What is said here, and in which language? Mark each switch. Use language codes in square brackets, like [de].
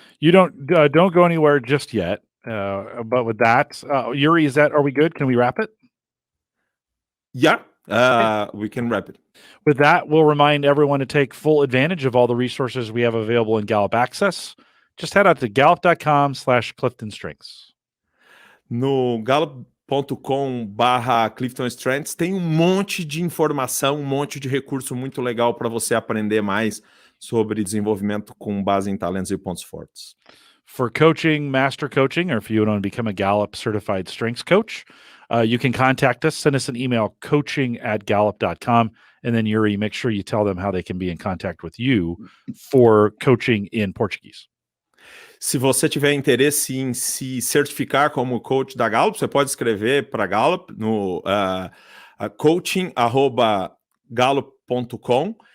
[en] You don't go anywhere just yet. But with that, Yuri, are we good? Can we wrap it? Yeah, we can wrap it. With that, we'll remind everyone to take full advantage of all the resources we have available in Gallup Access. Just head out to gallup.com/CliftonStrengths. [pt] No gallup.com/CliftonStrengths tem um monte de informação, um monte de recurso muito legal para você aprender mais sobre desenvolvimento com base em talentos e pontos fortes. [en] For coaching, master coaching, or if you want to become a Gallup certified strengths coach, you can contact us, send us an email, coaching@gallup.com, and then Yuri, make sure you tell them how they can be in contact with you for coaching in Portuguese. [pt] Se você tiver interesse em se certificar como coach da Gallup, você pode escrever para Gallup no coaching@gallup.com.